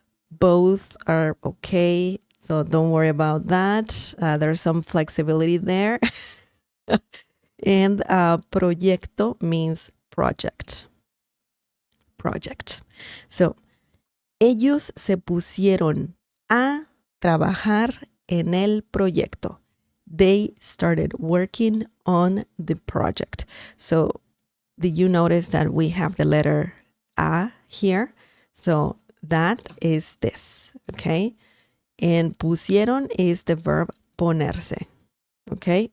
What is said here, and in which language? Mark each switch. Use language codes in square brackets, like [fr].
[en] Both are okay. So don't worry about that. There's some flexibility there. And proyecto means project. So, [es] ellos se pusieron a trabajar en el proyecto. [en] They started working on the project. So, did you notice that we have the letter a here? So, that is this, okay? And pusieron is the verb ponerse, okay?